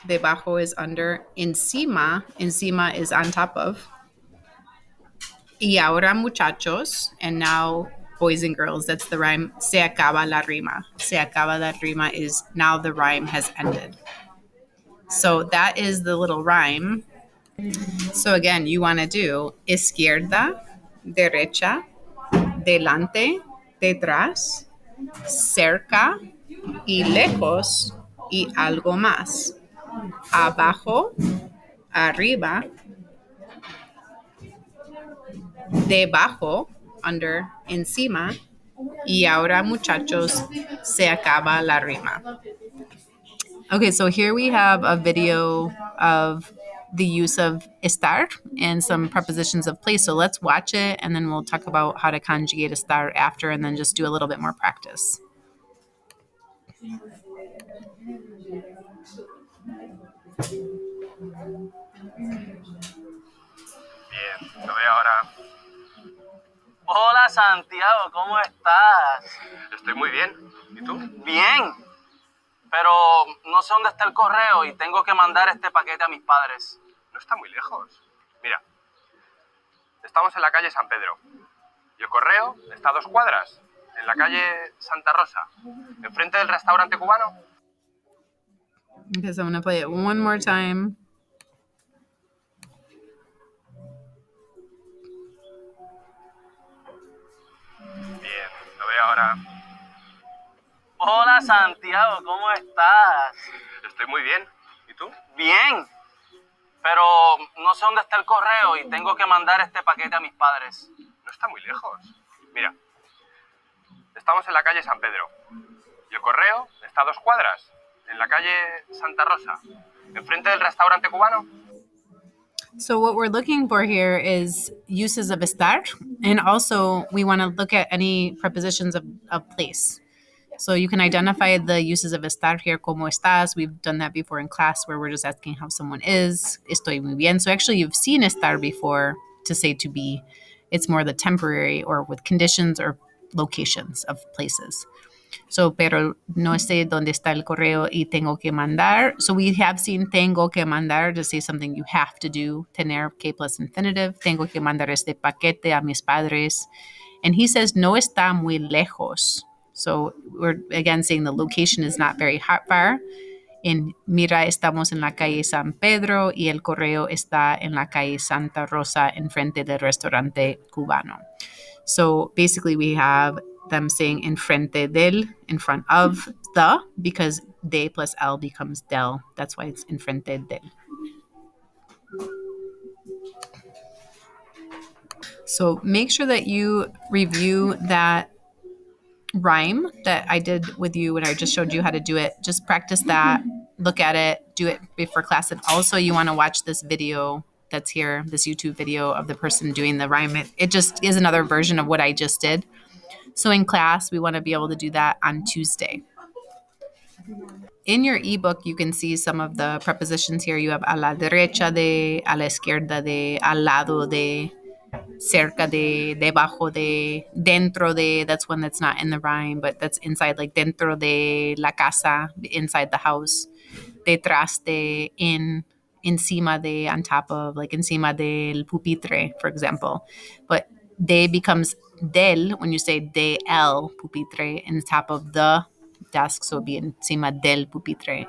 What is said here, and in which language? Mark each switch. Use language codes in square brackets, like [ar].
[en] Debajo is under. Encima. Encima is on top of. [es] Y ahora, muchachos, [en] and now, boys and girls, that's the rhyme. [es] Se acaba la rima. Se acaba la rima [en] is now the rhyme has ended. So that is the little rhyme. So again, you want to do [es] izquierda, derecha, delante, detrás, cerca y lejos y algo más. Abajo, arriba, debajo, under, encima. Y ahora, muchachos, se acaba la rima. [en] Okay, so here we have a video of the use of estar and some prepositions of place. So let's watch it and then we'll talk about how to conjugate estar after and then just do a little bit more practice. [es] Bien, lo veo ahora. Hola Santiago, ¿cómo estás? Estoy muy bien. ¿Y tú? Bien, pero no sé dónde está el correo y tengo que mandar este paquete a mis padres. No está muy lejos. Mira, estamos en la calle San Pedro y el correo está a 2 cuadras, en la calle Santa Rosa, enfrente del restaurante cubano. [en] Okay, so I'm going to play it one more time. [es] Bien, lo veo ahora. Hola Santiago, ¿cómo estás? Estoy muy bien. ¿Y tú? Bien, pero no sé dónde está el correo y tengo que mandar este paquete a mis padres. No está muy lejos. Mira, estamos en la calle San Pedro y el correo está a 2 cuadras, en la calle Santa Rosa, enfrente del restaurante cubano. [en] So what we're looking for here is uses of estar, and also we want to look at any prepositions of place. So you can identify the uses of estar here, [es] como estás. [en] We've done that before in class where we're just asking how someone is. [es] Estoy muy bien. [en] So actually you've seen estar before to say to be. It's more the temporary or with conditions or locations of places. [es] So, pero no sé dónde está el correo y tengo que mandar. [en] So we have seen tengo que mandar to say something you have to do. [es] Tener que [en] plus infinitive. [es] Tengo que mandar este paquete a mis padres. [en] And he says [es] no está muy lejos. [en] So we're again saying the location is not very far. [es] En Mira, estamos en la calle San Pedro y el correo está en la calle Santa Rosa, enfrente del restaurante cubano. [en] So basically, we have them saying [es] enfrente del, [en] in front of the, because de plus el becomes del. That's why it's [es] enfrente del. [en] So make sure that you review that rhyme that I did with you when I just showed you how to do it. Just practice that, look at it, do it before class. And also, you want to watch this video that's here, this YouTube video of the person doing the rhyme. It just is another version of what I just did. So in class, we want to be able to do that on Tuesday. In your ebook, you can see some of the prepositions here. You have [es] a la derecha de, a la izquierda de, al lado de, cerca de, debajo de, dentro de. [en] That's one that's not in the rhyme, but that's inside, like [es] dentro de la casa, [en] inside the house. [es] Detrás de, [en] in, [es] encima de, [en] on top of, like [es] encima del pupitre, [en] for example. But de becomes del when you say [es] de el pupitre, [en] in top of the desk, so it'd be [es] encima del pupitre.